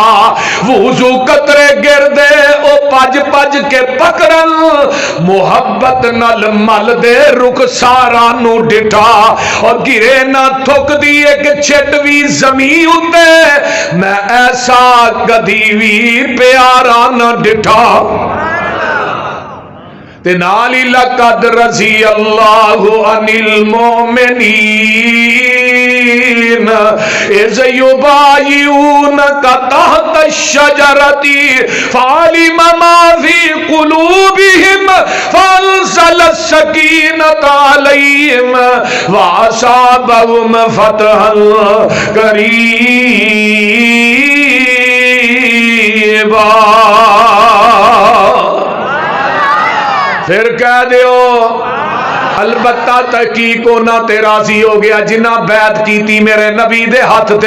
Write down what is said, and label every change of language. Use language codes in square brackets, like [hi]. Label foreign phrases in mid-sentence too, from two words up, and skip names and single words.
[pa] وضو قطرے گردے او بھج بھج کے پکڑن، محبت نال مل دے رخساراں نوں ڈٹھا، اور گرے نہ تھک دی اک چھٹ بھی زمین اتے، میں ایسا کدی بھی پیارا نہ ڈٹھا. تے نال ہی [ar] لقد رضي الله عن المؤمنين إذ يبايعونك تحت الشجرة فعلم ما في قلوبهم فأنزل السكينة عليهم وأثابهم فتحا قريبا. [pa] پھر کہہ دیو البتہ تحقیق ہونا تے راضی ہو گیا جنہاں بیعت کی میرے نبی دے ہتھ تے.